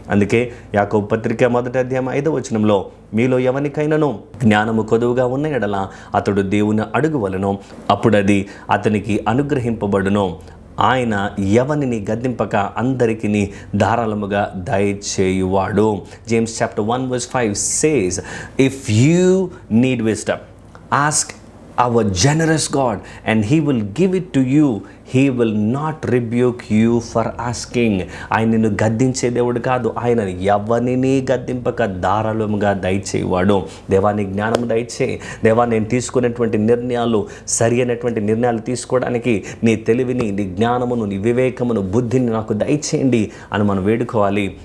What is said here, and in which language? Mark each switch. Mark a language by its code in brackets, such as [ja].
[te] అందుకే యాకోబు పత్రిక 1వ అధ్యాయం 5వ వచనంలో మీలో ఎవరికైనాను జ్ఞానము కొదువుగా ఉన్న ఎడల అతడు దేవుని అడుగువలెను, అప్పుడు అది అతనికి అనుగ్రహింపబడును, ఆయన ఎవరిని గద్దింపక అందరికీ ధారాళముగా దయచేయువాడు. [en] James chapter 1 verse 5 says, if you need wisdom, ask our generous God and he will give it to you. He will not rebuke you for asking. [te] ఆయన నిన్ను గద్దించే దేవుడు కాదు, ఆయన ఎవరిని గద్దింపక ధారాళముగా దయచేవాడు. దేవాని జ్ఞానము దయచే, దేవా నేను తీసుకునేటువంటి నిర్ణయాలు సరి అయినటువంటి నిర్ణయాలు తీసుకోవడానికి నీ తెలివిని, నీ జ్ఞానమును, నీ వివేకమును, బుద్ధిని నాకు దయచేయండి అని మనం వేడుకోవాలి.